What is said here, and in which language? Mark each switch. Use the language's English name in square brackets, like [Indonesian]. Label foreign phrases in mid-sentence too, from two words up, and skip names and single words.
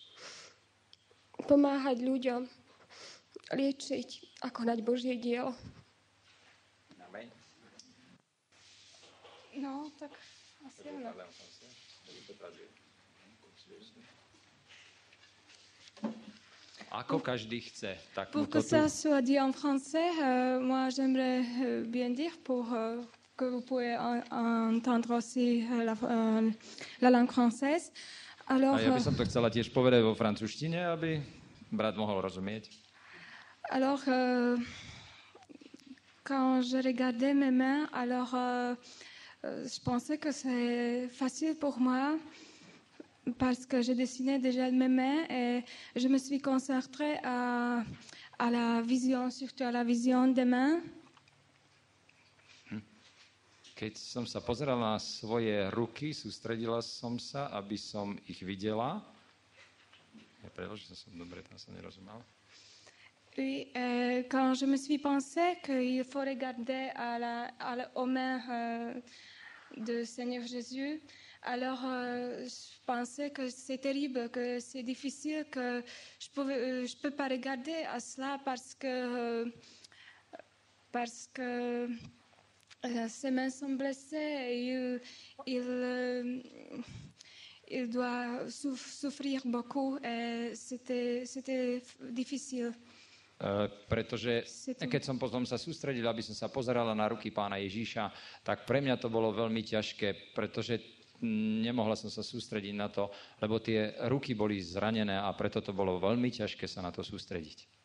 [Slovak] Pomáhať ľuďom, liečiť a konať Božie dielo. No, tak asi áno. Ako každý chce, tak [French] Pour [Slovak] mu [French] que [Slovak] to tu... [French] ça soit dit en français, moi j'aimerais bien dire pour que vous pouvez entendre aussi la langue française. Alors, [Slovak] A ja by som to chcela tiež povedať vo francúzštine, aby brat mohol rozumieť. [French] alors quand je regardais mes mains, alors je pensais que c'est facile pour moi parce que j'ai dessiné déjà mes mains et je me suis concentrée à la vision, surtout à la vision des mains. [Slovak] Keď som sa pozeral na svoje ruky, sústredila som sa, aby som ich videla. Ja preložil som dobre, tam som nerozumel. [French] Oui, quand je me suis pensé qu'il faut regarder aux mains de Seigneur Jésus, alors je pensais que c'est terrible, que c'est difficile, que je peux pas regarder à cela parce que ses mains sont blessées et il doit souffrir beaucoup et c'était difficile. [Slovak] Pretože keď som potom sa sústredil, aby som sa pozerala na ruky Pána Ježíša, tak pre mňa to bolo veľmi ťažké, pretože nemohla som sa sústrediť na to, lebo tie ruky boli zranené a preto to bolo veľmi ťažké sa na to sústrediť.